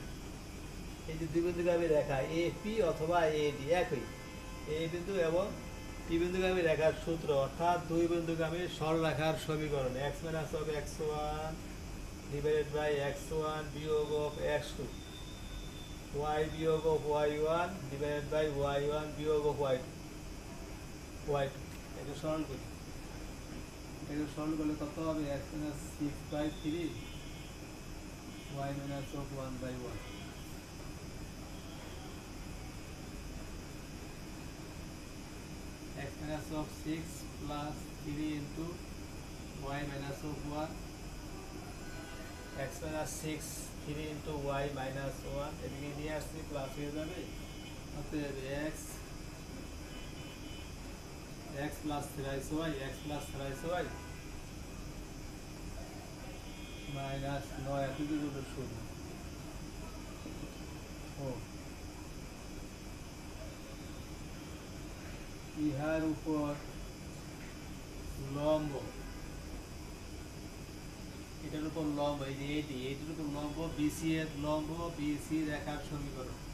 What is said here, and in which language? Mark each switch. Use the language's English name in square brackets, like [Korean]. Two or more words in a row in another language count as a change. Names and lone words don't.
[Bangla] এই যে দুই বিন্দুগামী রেখা এপি অথবা এডি একই, এই বিন্দু এবং পি বিন্দুগামী রেখার সূত্র, অর্থাৎ দুই বিন্দুগামী সরলরেখার সমীকরণ x [English] minus of [Bangla] x1 [English] divided by [Bangla] x1 বিয়োগ অফ x2, y বিয়োগ অফ y1 [English] divided by [Bangla] y1 বিয়োগ অফ y2, এটা সরল করি। এটা সরল করলে কত হবে? x মাইনাস 6/3 y [English] minus of [Bangla] 1/1। [English] x minus of 6 plus 3 into y minus of 1, x minus 6 3 into y minus 1, [Bangla] এদিকে নিয়ে আসছি প্লাস হয়ে যাবে, অতএব [English] x plus 3y, x plus 3y minus 9 [Bangla] এতটুকু হলো [English] 0। [Bangla] ও ইহার উপর লম্ব, এটার উপর লম্ব, এই যে এটি, এটির উপর লম্ব বিসি এর লম্ব, বিসি রেখার সমীকরণ।